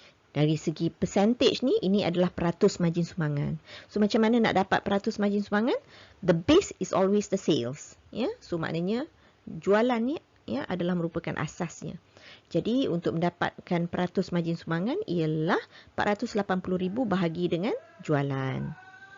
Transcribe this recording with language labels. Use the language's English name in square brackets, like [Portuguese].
[Malay] Dari segi percentage ni, ini adalah peratus margin sumbangan. So macam mana nak dapat peratus margin sumbangan? [English] The base is always the sales. [Malay] Ya, so maknanya jualan ni ya adalah merupakan asasnya. Jadi untuk mendapatkan peratus margin sumbangan ialah 480,000 bahagi dengan jualan.